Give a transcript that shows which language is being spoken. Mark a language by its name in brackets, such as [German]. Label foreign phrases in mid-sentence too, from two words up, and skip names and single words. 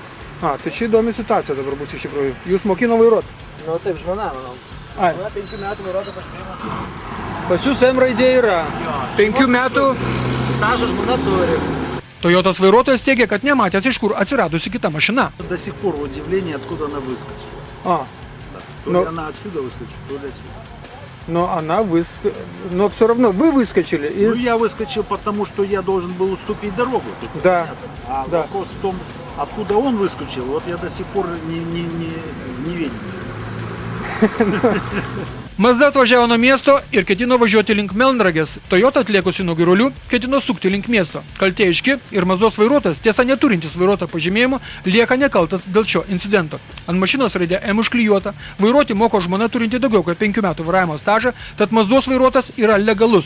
[Lithuanian] Tai čia įdomi situacija dabar bus iš tikrųjų. Jūs mokino vairuoti? Nu taip, žmona, manau. Žmona 5 metų vairuotojo pažymėjimo. Pas jūs M raidė yra. 5 metų. Stažą žmona turi. Toyotos vairuotojas teigia, kad nematęs, iš kur atsiradusi kita mašina. [Russian] До сих пор удивление, откуда она выскочила. То ли она отсюда выскочила, то ли отсюда. Но она но все равно вы выскочили. Ну я выскочил, потому что я должен был уступить дорогу. Да. А вопрос в том, откуда он выскочил, вот я до сих пор не видел. [Lithuanian] Mazda atvažiavo nuo miesto ir ketino važiuoti link Melnragės. Toyota atliekusi nuo Girulių ketino sukti link miesto. Kaltė aiški ir Mazdos vairuotojas, tiesa neturintis vairuotojo pažymėjimo, lieka nekaltas dėl šio incidento. Ant mašinos raidė M užklijuota, vairuoti moko žmona turinti daugiau kaip 5 metų vairavimo stažą, tad Mazdos vairuotojas yra legalus.